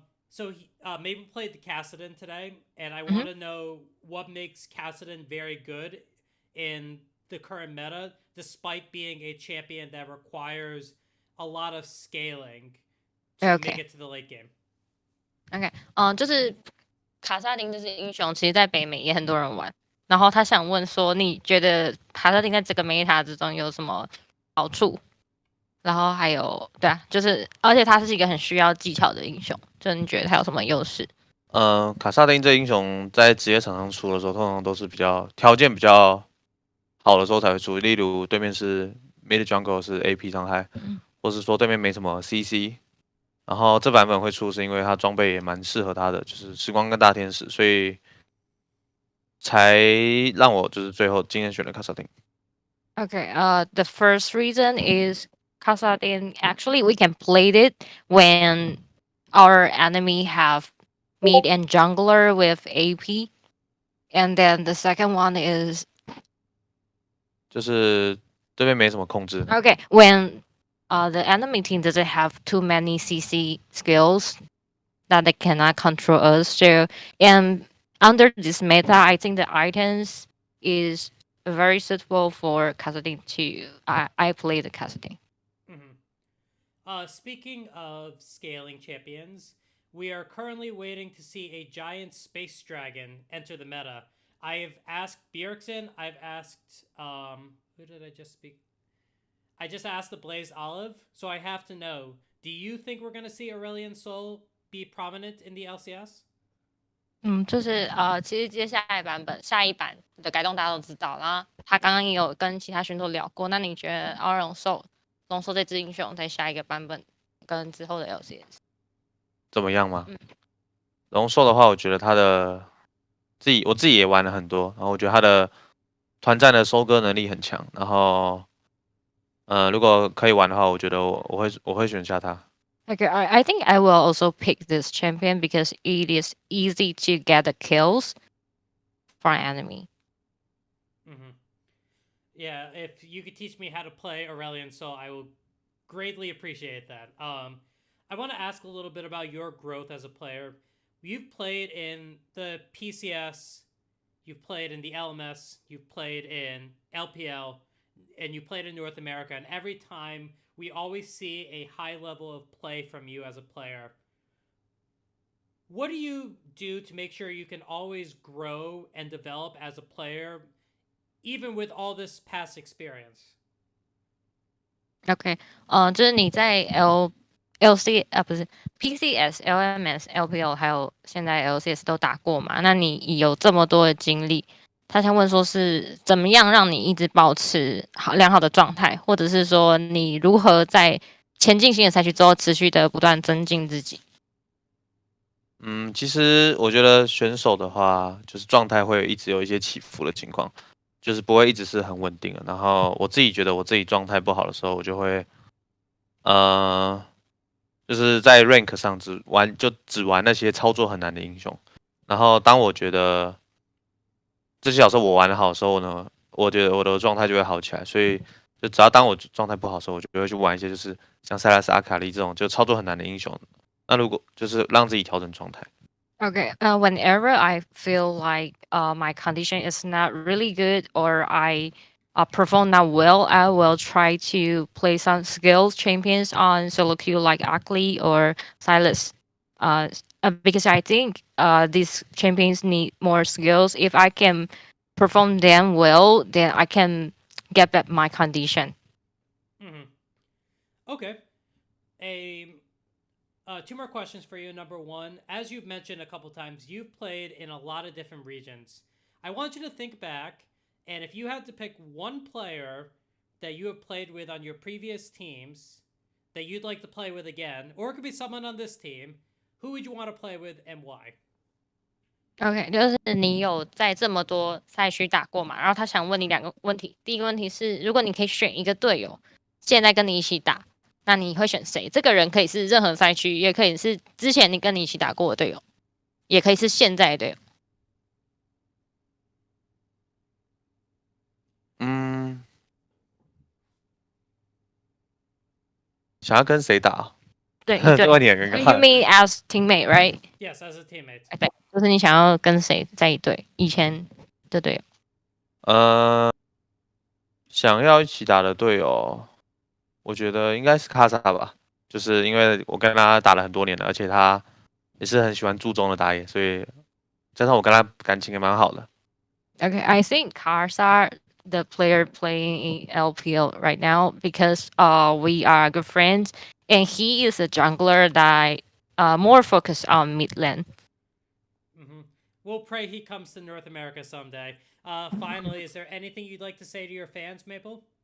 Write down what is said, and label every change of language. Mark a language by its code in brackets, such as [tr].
[en] So Mabel played the Kassadin today, and I want to know what makes Kassadin very good in the current meta, despite being a champion that requires a lot of scaling to make it to the late game. [zh] OK，就是卡萨丁这只英雄，其实在北美也很多人玩。然后他想问说，你觉得卡萨丁在这个 meta 之中有什么好处？然后还有，对啊，就是而且他是一个很需要技巧的英雄，就你觉得他有什么优势卡萨丁这英雄在职业场上出的时候，通常都是比较条件比较好的时候才会出，例如对面是 mid jungle 是 AP 伤害，或是说对面没什么 CC，然后这版本会出是因为它装备也蛮适合他的，就是时光跟大天使，所以才让我就是最后今天选了卡萨丁。 [en] Okay, the first reason is Kasadin. Actually, we can play it when our enemy have mid and jungler with AP. And then the second one is [zh] 就是对面没什么控制， [en] okay when the enemy team doesn't have too many CC skills that they cannot control us. So and under this meta, I think the items is very suitable for Kasadin too. I play the Kasadin. Mhm. Speaking of scaling champions, we are currently waiting to see a giant space dragon enter the meta. I've asked Bjergsen, I've asked who did I just speak? I just asked the Blaze Olive, so I have to know, do you think we're gonna see Aurelion Sol be prominent in the LCS? [zh] 其实接下来版本下一版的改动大家都知道，然后他刚刚也有跟其他选手聊过。那你觉得奥龙兽这只英雄在下一个版本跟之后的 LCS 怎么样吗？龙兽的话，我觉得他的我自己也玩了很多，然后我觉得他的团战的收割能力很强，然后如果可以玩的话，我觉得我会选下他。 [en] Okay, I think I will also pick this champion because it is easy to get the kills for an enemy. Mm-hmm. Yeah, if you could teach me how to play Aurelion Sol, I will greatly appreciate that. I want to ask a little bit about your growth as a player. You've played in the PCS, you've played in the LMS, you've played in LPL, and you played in North America. And every time we always see a high level of play from you as a player. What do you do to make sure you can always grow and develop as a player, even with all this past experience? [zh] OK，就是你在 LC 不是 PCS、LMS、LPL 还有现在 LCS 都打过嘛？那你有这么多的经历，他想问说是怎么样让你一直保持良好的状态，或者是说你如何在前进新的赛区之后持续的不断增进自己？其实我觉得选手的话，就是状态会一直有一些起伏的情况，就是不会一直是很稳定的。然后我自己觉得我自己状态不好的时候，我就会就是在 rank 上只玩那些操作很难的英雄。然后当我觉得这些角色我玩的好的时候呢，我觉得我的状态就会好起来。所以就只要当我状态不好的时候，我就会去玩一些就是像塞拉斯、阿卡丽这种就操作很难的英雄。那如果就是让自己调整状态。 [en] Okay. Whenever I feel like my condition is not really good or I perform not well, I will try to play some skills champions on solo queue like Akli or Silas. Because I think these champions need more skills. If I can perform them well, then I can get back my condition. Mm-hmm. Okay. Two more questions for you. Number one, as you've mentioned a couple times, you've played in a lot of different regions. I want you to think back, and if you had to pick one player that you have played with on your previous teams that you'd like to play with again, or it could be someone on this team, who would you want to play with and why? [zh] OK，就是你有在这么多赛区打过嘛？然后他想问你两个问题。第一个问题是，如果你可以选一个队友，现在跟你一起打，那你会选谁？这个人可以是任何赛区，也可以是之前你跟你一起打过的队友，也可以是现在的队友。想要跟谁打？对，这个问题很尴尬。 [en] You mean as teammate, right? Yes, as a teammate. [zh] 对，就是你想要跟谁在一队？以前的队友。想要一起打的队友，我觉得应该是卡萨吧，就是因为我跟他打了很多年了，而且他也是很喜欢注重的打野，所以加上我跟他感情也蛮好的。 [en] Okay, I think Karsar, the player playing in LPL right now, because we are good friends, and he is a jungler that more focused on mid lane. we'll pray he comes to North America someday. Finally, is there anything you'd like to say to your fans, Maple?